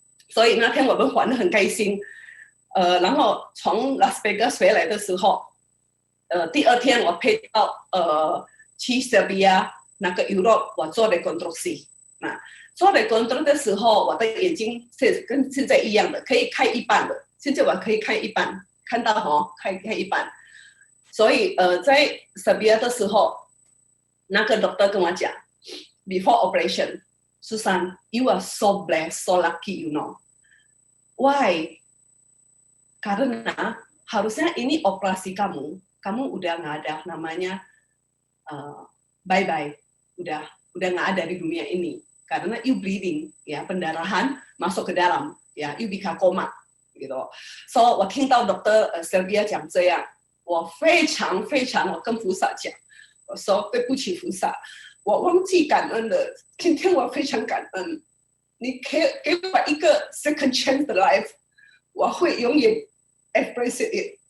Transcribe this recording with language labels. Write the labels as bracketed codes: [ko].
[zh] 所以那天我们玩得很开心。然后从拉斯维加斯回来的时候，第二天我配到去塞比亚那个 Europe， 我做的 konstruksi。那做的 konstruksi 的时候，我的眼睛是跟现在一样的，可以开一半的。现在我可以看一半，看到开一半。所以在 Serbia 的时候，那个 doctor 跟我讲 [en] ，before operation， Susan, you are so blessed, so lucky, you know. Why? [id] Karena harusnya ini operasi kamu udah nggak ada namanya bye bye, udah nggak ada di dunia ini. Karena [en] you bleeding, [id] ya pendarahan masuk ke dalam, ya [en] you [id] bisa koma. gitu， [zh] 所以我听到 Dr. Sylvia 讲这样，我非常我跟菩萨讲，我说对不起菩萨，我忘记感恩了。今天我非常感恩，你给我一个 [en] second chance [zh] 的 [en] life， [zh] 我会永远 [en] appreciate it。